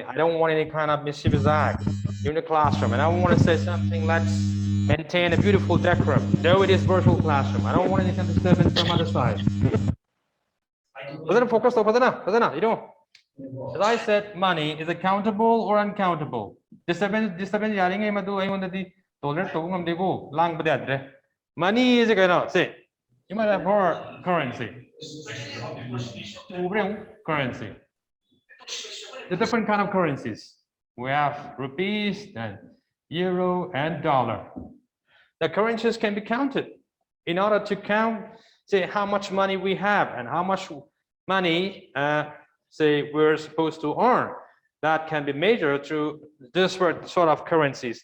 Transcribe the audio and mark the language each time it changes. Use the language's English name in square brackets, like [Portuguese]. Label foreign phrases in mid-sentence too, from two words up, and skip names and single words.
[English] I don't want any kind of mischievous act in the classroom, and I want to say something. Let's maintain a beautiful decorum, though it is virtual classroom. I don't want any kind of disturbance from other side. Focus on you know. As I said, money is it countable or uncountable? Disturbance. Yaring ay madu ay wanda di tolerate to ngam debo lang badadre. Money is a kind of say. You might have heard currency. Currency. the different kind of currencies. We have rupees and euro and dollar. The currencies can be counted. In order to count, say, how much money we have and how much money, say, we're supposed to earn, that can be measured through this sort of currencies.